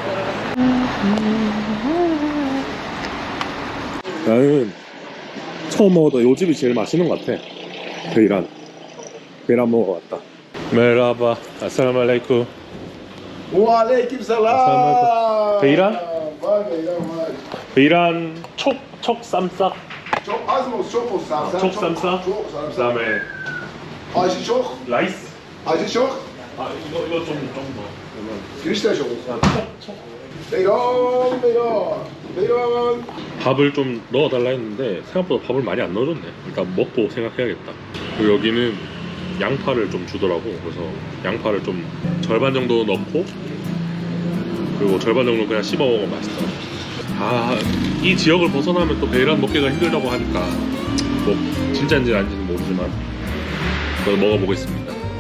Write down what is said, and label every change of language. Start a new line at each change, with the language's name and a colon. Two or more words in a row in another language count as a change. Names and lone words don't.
Korean: 나는 처음 먹었던 요 집이 제일 맛있는 것 같아. 베이란 먹어봤다.
Turkish: 메라바 아살라말레이쿰.
Arabic: وعليكم السلام.
Turkish: 베이란? Beyran çok sarımsak. Çok az mı? Çok olsa. çok sarımsak.
Korean: 그 다음에
Turkish: Acı çok.
Korean: 라이스.
Turkish: Acı çok.
Korean: 이거 좀 더.
Turkish: Girişte çok. Beyran.
Korean: 밥을 좀 넣어달라 했는데 생각보다 밥을 많이 안 넣어줬네. 일단 먹고 생각해야겠다. 그리고 여기는 양파를 좀 주더라고. 그래서 양파를 좀 절반 정도 넣고 그리고 절반 정도 그냥 씹어 먹으면 맛있다. 이 지역을 벗어나면 또 베이란 먹기가 힘들다고 하니까 뭐 진짜인지 아닌지는 모르지만 저도 먹어보겠습니다.